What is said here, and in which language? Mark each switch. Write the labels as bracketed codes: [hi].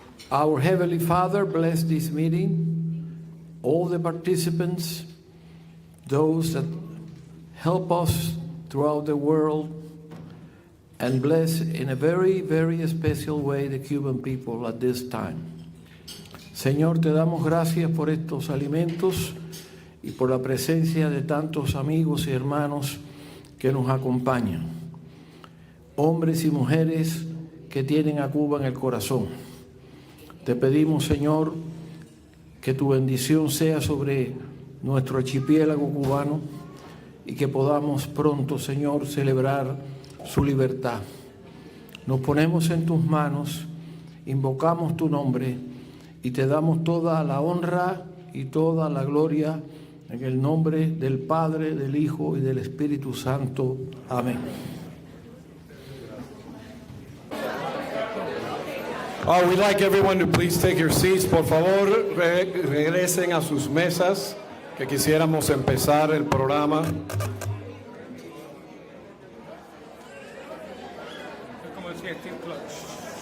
[en] Our Heavenly Father, bless this meeting, all the participants, those that help us throughout the world, and bless in a very, very special way the Cuban people at this time. [es] Señor, te damos gracias por estos alimentos y por la presencia de tantos amigos y hermanos que nos acompañan. Hombres y mujeres que tienen a Cuba en el corazón. Te pedimos, Señor, que tu bendición sea sobre nuestro archipiélago cubano y que podamos pronto, Señor, celebrar su libertad. Nos ponemos en tus manos, invocamos tu nombre y te damos toda la honra y toda la gloria En el nombre del Padre, del Hijo y del Espíritu Santo. Amén. [en] We'd like everyone to please take your seats. [es] Por favor, regresen a sus mesas, que quisiéramos empezar el programa. Como decía Steve Clutch.